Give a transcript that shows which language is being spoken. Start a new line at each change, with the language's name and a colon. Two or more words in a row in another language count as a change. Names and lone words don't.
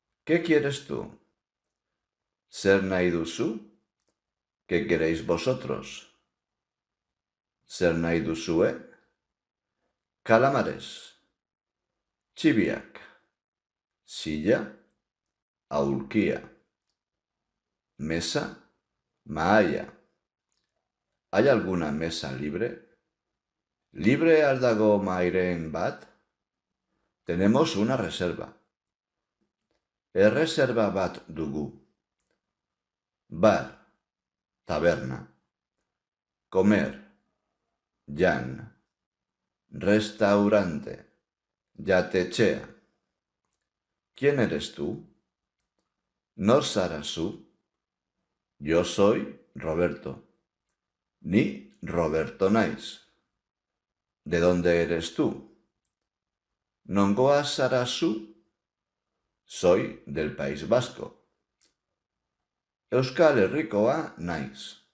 Spanish: ¿Qué quieres tú?
Basque: ¿Zer nahi duzu?
Spanish: ¿Qué queréis vosotros?
Basque: ¿Zer nahi duzue?
Spanish: Calamares. Txibiak. Silla. Aulkia. Mesa. Mahaia. ¿Hay alguna mesa libre?
Basque: ¿Libre al dago mahairen bat?
Spanish: Tenemos una reserva.
Basque: Erreserba bat dugu.
Spanish: Bar. Taberna. Comer. Jan. Restaurante. Jatetxea. ¿Quién eres tú?
Basque: Nor zara zu?
Spanish: Yo soy Roberto.
Basque: Ni Roberto naiz.
Spanish: ¿De dónde eres tú?
Basque: Nongoa zara zu?
Spanish: Soy del País Vasco.
Basque: Euskal Herrikoa naiz.